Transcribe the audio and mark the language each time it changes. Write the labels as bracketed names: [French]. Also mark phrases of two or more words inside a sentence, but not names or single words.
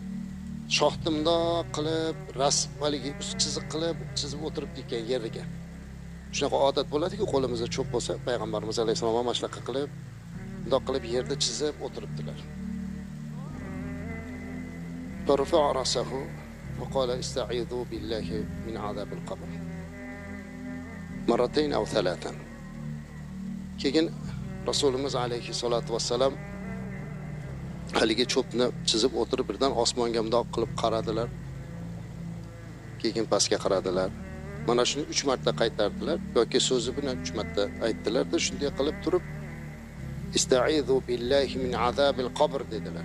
[Uzbek] Shoxtimda qilib, rasm haligi chiziq qilib, chizib o'tiribdi ekan yeriga. Shunaqa odat bo'ladi-ku, qo'limizda cho'p bo'lsa, payg'ambarimiz alayhisalom ham shunaqa qilib, bundoq qilib yerda chizib o'tiribdilar. [Arabic] فرفع رأسه وقال أستعيذ بالله من عذاب القبر. مرتين أو ثلاثا. [Uzbek] Keyin Rasulimiz [Arabic] عليه الصلاة والسلام [Uzbek] haligi cho'pni chizib o'tirib birdan osmonga mundoq qilib qaradilar. Keyin pastga qaradilar. Mana shuni 3 marta qaytardilar yoki so'zi bilan 3 marta aytdilar-da, shunday qilib turib [Arabic] أستعيذ بالله من عذاب القبر [Uzbek] dedilar.